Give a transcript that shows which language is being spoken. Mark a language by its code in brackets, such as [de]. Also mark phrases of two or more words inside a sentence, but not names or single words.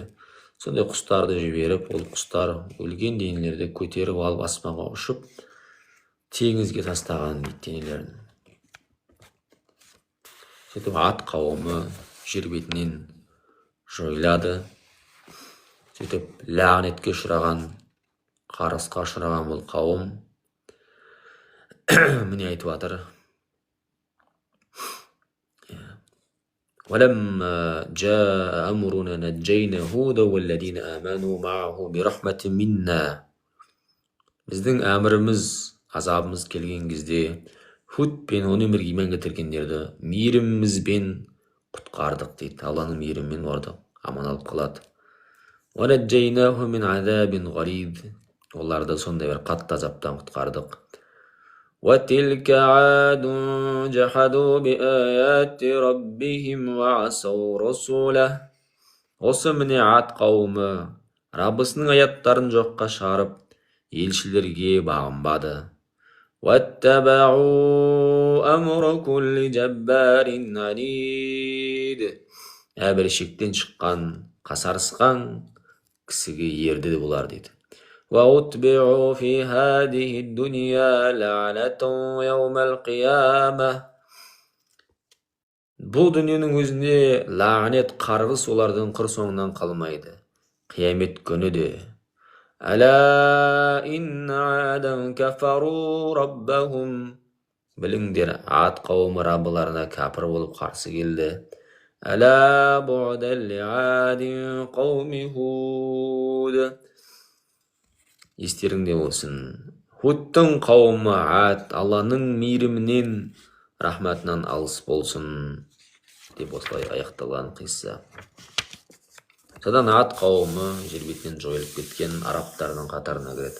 [kk] Сондай құстарды жіберіп, ол құстар өлген денелерді көтеріп алып аспанға ұшып, теңізге тастаған дейді денелерін. Сөйтіп Ад қауымы жер бетінен жойылады. Сөйтіп лағнетке ұшыраған, қарғысқа ұшыраған бұл қауым міне айтып жатыр. [ar] وَلَمَّا جَاءَ أَمْرُنَا نَجَّيْنَا هُودًا وَالَّذِينَ آمَنُوا مَعَهُ بِرَحْمَةٍ مِنَّا. [kk] Біздің әміріміз, азабымыз келген кезде, Худ пен оның бірге иман келтіргендерді мейірімімізбен құтқардық дейді. Алланың мейірімімен оларды аман алып қалады. [ar] وَنَجَّيْنَاهُمْ مِنْ عَذَابٍ غَلِيظٍ. [kk] Оларды сондай бір қатты азаптан құтқардық. [ar] وَتِلْكَ عَادٌ جَحَدُوا بِآيَاتِ رَبِّهِمْ وَعَصَوْا رَسُولَهُ. [kk] Осы міне Ад қауымы Раббысының аяттарын жоққа шығарып, елшілерге бағынбады. [ar] وَاتَّبَعُوا أَمْرَ كُلِّ جَبَّارٍ عَنِيدٍ. [kk] Әрбір шектен шыққан, қасарысқан кісіге ерді бұлар дейді. [ar] وَأُتْبِعُوا فِي هَذِهِ الدُّنْيَا لَعْنَةً يَوْمَ الْقِيَامَةِ. [kk] Бұл дүниенің өзінде лағнет, қарғыс олардың қыр соңынан қалмайды. Қиямет күні де. [ar] أَلَا إِنَّ عَادًا كَفَرُوا رَبَّهُمْ. [kk] Біліңдер, Ад қауымы Раббыларына кәпір болып қарсы келді. [ar] أَلَا بُعْدًا لِعَادٍ قَوْمِ هُودٍ. [kk] Естеріңде болсын, Худтың қауымы Ад Алланың мейірімінен, рахматынан алыс болсын деп осылай аяқталған қисса. Содан Ад қауымы жер бетінен жойылып кеткен арабтардың қатарына кіреді.